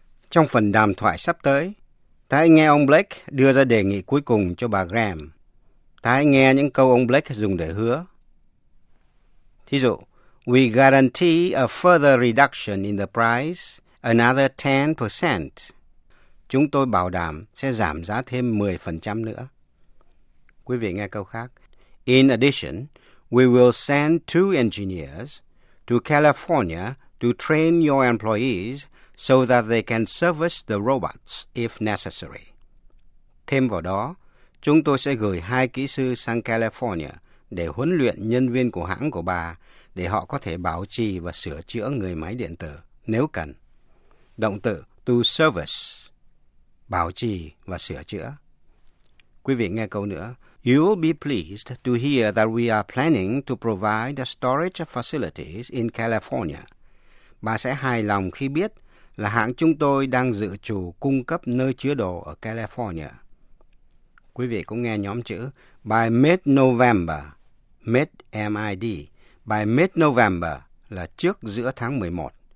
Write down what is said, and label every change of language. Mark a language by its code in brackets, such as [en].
[vi] Trong phần đàm thoại sắp tới, ta hãy nghe ông Blake đưa ra đề nghị cuối cùng cho bà Graham. Ta hãy nghe những câu ông Blake dùng để hứa. Thí dụ, [en] we guarantee a further reduction in the price, another 10%. [vi] Chúng tôi bảo đảm sẽ giảm giá thêm 10% nữa. Quý vị nghe câu khác. [en] In addition, we will send 2 engineers to California to train your employees so that they can service the robots if necessary. [vi] Thêm vào đó, chúng tôi sẽ gửi 2 kỹ sư sang California để huấn luyện nhân viên của hãng của bà để họ có thể bảo trì và sửa chữa người máy điện tử nếu cần. Động từ to service, bảo trì và sửa chữa. Quý vị nghe câu nữa. [en] You'll be pleased to hear that we are planning to provide storage facilities in California. [vi] Bà sẽ hài lòng khi biết là hãng chúng tôi đang dự trù cung cấp nơi chứa đồ ở California. Quý vị cũng nghe nhóm chữ [en] by mid-November, mid-M-I-D, by mid-November [vi] là trước giữa tháng 11.